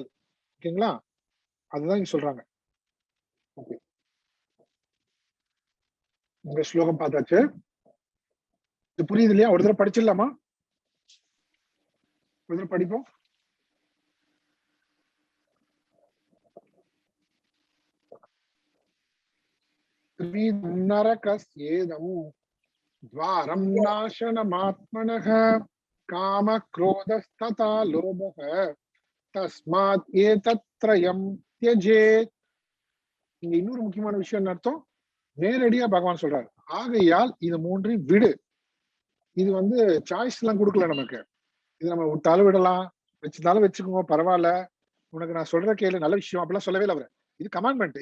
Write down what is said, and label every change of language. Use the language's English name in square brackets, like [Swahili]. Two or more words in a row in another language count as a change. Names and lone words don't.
[Tamil] ஓகேங்களா? அதுதான் இங்க சொல்றாங்க. ஓகே, இந்த ஸ்லோகம் பார்த்தாச்சு. இது புரியுது இல்லையா? ஒரு தடவை படிச்சிடலாமா? ஒரு தடவை படிப்போம். [Sanskrit] நரகஸ்யேதம் द्वारं नाशनमात्मनः काम क्रोधस्तथा लोभः तस्मात् एतत्त्रयं त्यजेत्. [Tamil] இங்க இன்னொரு முக்கியமான விஷயம் அர்த்தம் நேரடியா பகவான் சொல்றாரு. ஆகையால் இது மூன்றையும் விடு. இது வந்து சாய்ஸ் எல்லாம் கொடுக்கல நமக்கு. இது நம்ம விட்டாலும் விடலாம், வச்சிருந்தாலும் வச்சுக்கோங்க, பரவாயில்ல, உனக்கு நான் சொல்ற கேளு, நல்ல விஷயம் அப்படிலாம் சொல்லவே இல்லை அவரு. இது கமாண்ட்மெண்ட்.